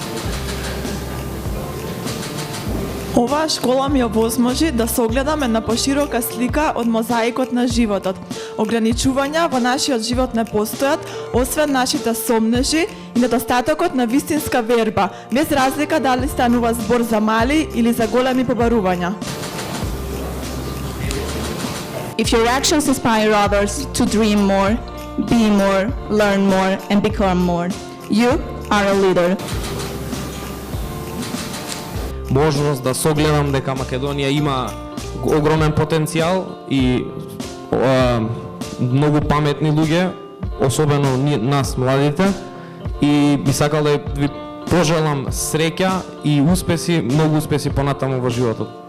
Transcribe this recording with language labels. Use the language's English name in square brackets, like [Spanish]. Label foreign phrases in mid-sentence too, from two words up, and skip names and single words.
[Macedonian] Оваа школа ми овозможи да се огледаме на поширока слика од мозаикот на животот. Ограничувања во нашиот живот не постојат, освен нашите сомнежи и недостатокот на вистинска верба, без разлика дали станува збор за мали или за големи побарувања. [English] If your actions inspire others to dream more, be more, learn more, and become more, you are a leader. [Macedonian] Можност да согледам дека Македонија има огромен потенцијал и многу паметни луѓе, особено нас младите, и би сакал да ви пожелам среќа и успеси, многу успеси понатаму во животот.